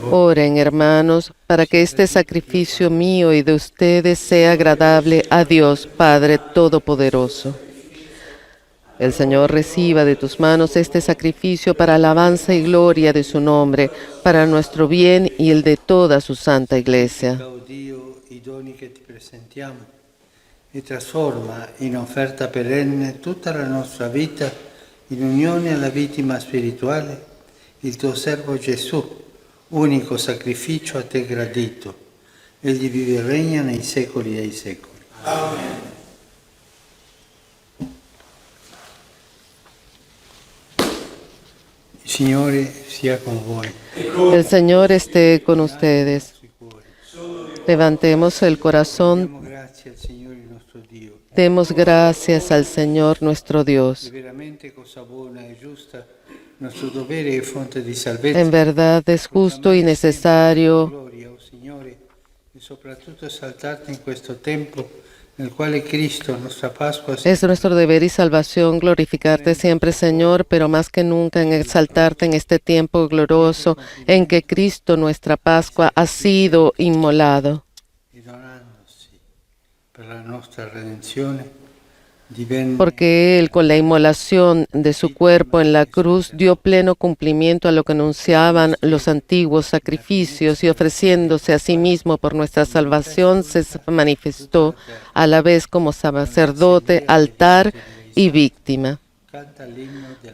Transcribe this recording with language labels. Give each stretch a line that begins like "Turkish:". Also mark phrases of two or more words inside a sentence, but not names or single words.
Spanish: Oren, hermanos, para que este sacrificio mío y de ustedes sea agradable a Dios, Padre Todopoderoso. El Señor reciba de tus manos este sacrificio para alabanza y gloria de su nombre, para nuestro bien y el de toda su santa Iglesia.
Italian: o Dio i doni che ti presentiamo e trasforma in offerta perenne tutta la nostra vita in unione alla vittima spirituale, il tuo servo Gesù, unico sacrificio a te gradito. Egli vive e regna nei secoli dei secoli. Il Signore sia con voi.
Spanish: El Señor esté con ustedes.
Italian: Sui cuori.
Spanish: Levantemos el corazón,
Italian: Diamo grazie al Signore nostro Dio.
Spanish: demos gracias al Señor nuestro
Italian: È
Spanish: Dios.
Italian: veramente cosa buona e giusta, nostro dovere e fonte di salvezza.
Spanish: En verdad es justo y necesario
Italian: Gloria, oh Signore, e soprattutto esaltarti in questo tempo nel quale Cristo, nostra Pasqua,
Spanish: Es nuestro deber y salvación glorificarte siempre, Señor, pero más que nunca en exaltarte en este tiempo glorioso en que Cristo, nuestra Pascua, ha sido inmolado.
Italian: e donandosi per la nostra redenzione, divenne
Spanish: Porque Él, con la inmolación de su cuerpo en la cruz, dio pleno cumplimiento a lo que anunciaban los antiguos sacrificios y ofreciéndose a sí mismo por nuestra salvación, se manifestó a la vez como sacerdote, altar y víctima.
Italian: canta l'inno della